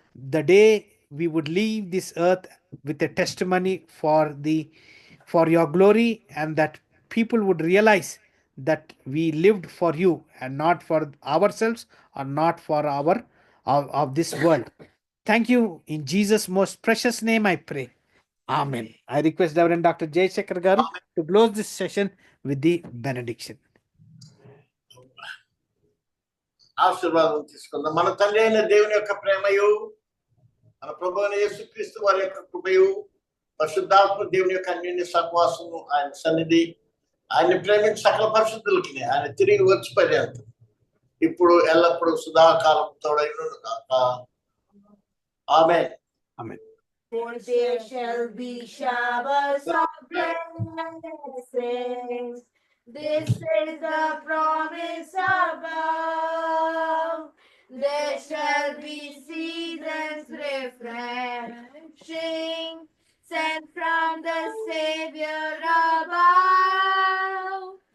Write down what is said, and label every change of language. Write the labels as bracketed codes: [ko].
[en] the day we would leave this earth with a testimony for your glory, and that people would realize that we lived for you and not for ourselves, or not for our of this world. Thank you. In Jesus' most precious name I pray. Amen. I request Reverend Dr. Jay Shekhar Garu to close this session with the benediction. [te] ఆశీర్వాదం తీసుకుందాం. మన తండ్రి అయిన దేవుని యొక్క ప్రేమయు, మన ప్రభు అయిన యేసుక్రీస్తు వారి యొక్క కృపయు, పరిశుద్ధాత్మ దేవుని యొక్క అన్యోన్య సహవాసము, ఆయన సన్నిధి, ఆయన్ని ప్రేమించి సకల పరిశుద్ధులకి ఆయన తిరిగి వచ్చి పర్యంతం ఇప్పుడు ఎల్లప్పుడూ సదాకాలం తోడైనను గాక. ఆమేన్. [en] Amen. For there shall be showers of blessings. This is the promise above. There shall be seasons refreshing, sent from the Savior above.